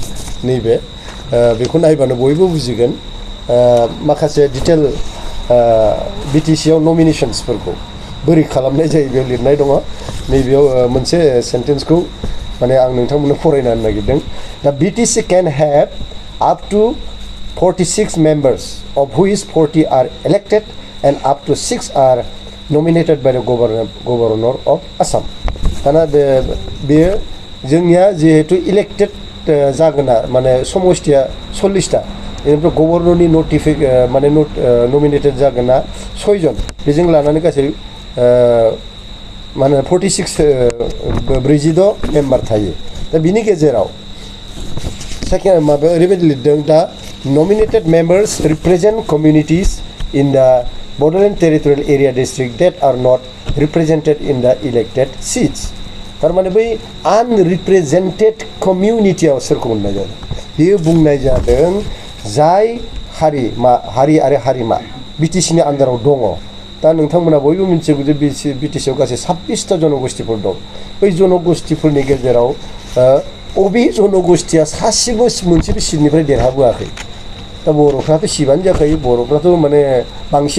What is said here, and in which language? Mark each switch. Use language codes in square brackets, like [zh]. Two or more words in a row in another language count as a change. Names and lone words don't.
[brx] नैबे बेखौ नायबानो बयबो बुजिगोन माखासे डिटेल बिटिसिआव नमिनेशन्सफोरखौ बोरै खालामनाय जायो बेयाव लिरनाय दङ नैबेयाव मोनसे सेन्टेन्सखौ माने आं नोंथांमोननो फरायनो नागिरदों दा बिटिसि [en] can have up to 46 members of which 40 are elected and up to 6 are nominated by the governor of Assam [brx] दाना बेयो जोंनिया जिहेतु इलेक्टेड जागोना माने समष्टिया 40टा बेनिफ्राय गभर्नरनि माने नमिनेटेड जागोना 6 जन बेजों लानानै गासै माने 46 मेम्बार थायो दा बिनि गेजेराव सेकेन्ड माबायाव ओरैबायदि लिरदों दा [en] nominated members represent communities in the Bodoland Territorial Area District that are not represented in the elected seats. [brx] थारमाने बै [en] unrepresented community [brx] आव सोरखौ बुंनाय जादों बेयो बुंनाय जादों जाय हारि आरो हारिमा बिटिसिनि आन्दाराव दङ दा नोंथांमोना बयबो मिथिगौ जे बिटिसिआव गासै 26टा जनगोष्ठीफोर दं बै जनगोष्ठीफोरनि गेजेराव अबे जनगोष्ठीया सासेबो मोनसेबो सिटनिफ्राय देरहाबोआखै दा बर'फ्राथ' सिबानो जाखायो बर'फ्राथ' माने बांसिन